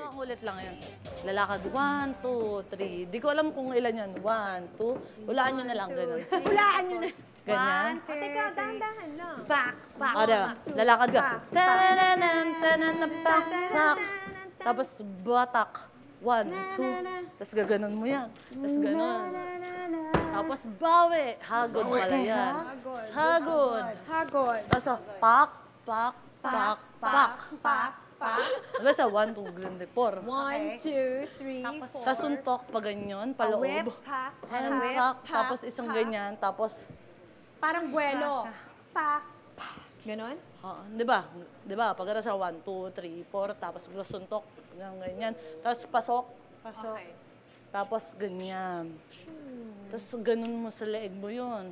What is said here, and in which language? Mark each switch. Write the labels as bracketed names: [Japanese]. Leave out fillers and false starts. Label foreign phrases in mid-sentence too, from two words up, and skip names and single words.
[Filipino] ulit lang yan. Lalakad, 1, 2, 3. Di ko alam kung ilan yan. 1, 2. Hulaan nyo na lang, ganun. Hulaan nyo na. Ganyan. Teka, dahan-dahan lang. Back. O, diba? Lalakad ka. Tananan, tananan, pak, pak. Tapos, batak. 1, 2. Tapos, gaganon mo yan. Tapos, ganon. Tapos, bawi. Hagod pala yan. Hagod. Hagod. Tapos, pak, pak, pak, pak. Pak, pak. Tapos, 1, 2, 3, 4. 1, 2, 3, 4. Tapos, suntok pa ganyan, paloob. Pak, Hand pak, tapos isang ganyan, tapos, parang buwelo. Pak, pak. Ganon? di ba? Di ba? Pagkata sa 1, 2, 3, 4, tapos suntok, ganyan. Tapos pasok. Okay. Tapos ganyan. Tapos ganun mo sa leeg mo yun.